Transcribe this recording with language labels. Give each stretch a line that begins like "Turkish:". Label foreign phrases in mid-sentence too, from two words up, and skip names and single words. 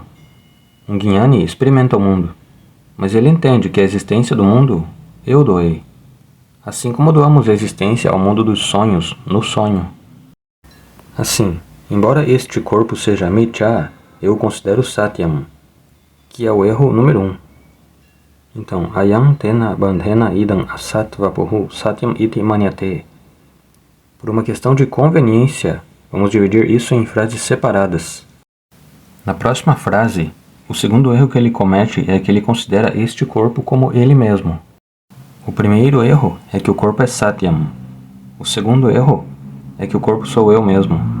Portuguese: Um Guignani experimenta o mundo, mas ele entende que a existência do mundo eu doei. Assim como doamos a existência ao mundo dos sonhos no sonho. Assim, embora este corpo seja Mithya, eu o considero Satyam, que é o erro número 1. Então,
Sanskrit: अयं तेन बन्धेन इदम् असत् वपुः सत्यम् इति मन्यते.
Portuguese: Por uma questão de conveniência, vamos dividir isso em frases separadas. Na próxima frase, o segundo erro que ele comete é que ele considera este corpo como ele mesmo. O primeiro erro é que o corpo é Satyam. O segundo erro é que o corpo sou eu mesmo.